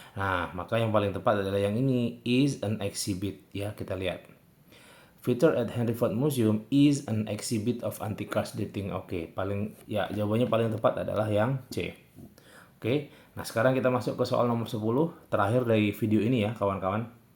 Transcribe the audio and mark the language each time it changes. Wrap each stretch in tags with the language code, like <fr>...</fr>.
<id>Nah, maka yang paling tepat adalah yang ini,</id> <en>is an exhibit</en> <id>ya, kita lihat.</id> <en>Featured at Henry Ford Museum is an exhibit of antique cars dating.</en> <id>Oke, jawabannya paling tepat adalah yang C. Oke, nah sekarang kita masuk ke soal nomor 10, terakhir dari video ini ya, kawan-kawan.</id>